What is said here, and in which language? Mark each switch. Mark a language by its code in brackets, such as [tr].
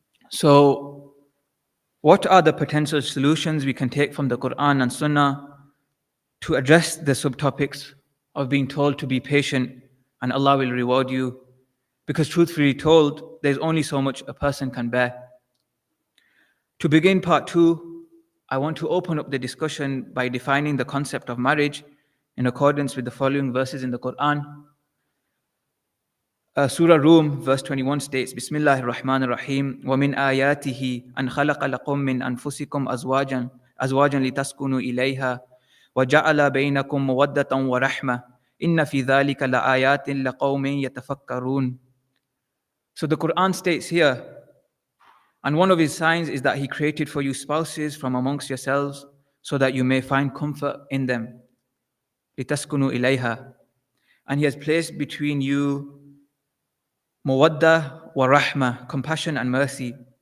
[en] So, what are the potential solutions we can take from the Quran and Sunnah to address the subtopics of being told to be patient and Allah will reward you? Because truthfully told, there's only so much a person can bear. To begin part two, I want to open up the discussion by defining the concept of marriage in accordance with the following verses in the Quran. Surah Rum, verse 21 states, [ar] Bismillahir Rahmanir Rahim, وَمِنْ آيَاتِهِ أَنْ خَلَقَ لَكُم مِّنْ أَنفُسِكُمْ أَزْوَاجًا لِتَسْكُنُوا إِلَيْهَا وَجَعَلَ بَيْنَكُم مَّوَدَّةً وَرَحْمَةً إِنَّ فِي ذَلِكَ لَآيَاتٍ لِقَوْمٍ يَتَفَكَّرُونَ. [en] So the Quran states here, and one of his signs is that he created for you spouses from amongst yourselves so that you may find comfort in them. [ar] لِتَسْكُنُوا إِلَيْهَا. [en] And he has placed between you [ar] Mawadda wa rahma, [en] compassion and mercy.